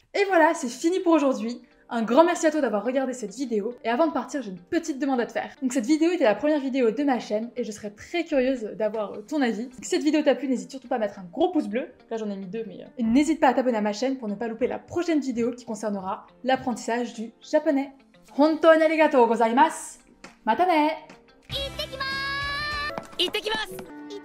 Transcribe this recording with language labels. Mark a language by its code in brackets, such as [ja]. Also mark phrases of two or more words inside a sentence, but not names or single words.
[fr] Et voilà, c'est fini pour aujourd'hui. Un grand merci à toi d'avoir regardé cette vidéo, et avant de partir, j'ai une petite demande à te faire. Donc cette vidéo était la première vidéo de ma chaîne, et je serais très curieuse d'avoir ton avis. Donc si cette vidéo t'a plu, n'hésite surtout pas à mettre un gros pouce bleu, là j'en ai mis 2, mais... Et n'hésite pas à t'abonner à ma chaîne pour ne pas louper la prochaine vidéo qui concernera l'apprentissage du japonais. [ja] 本当にありがとうございます! またね! 行ってきます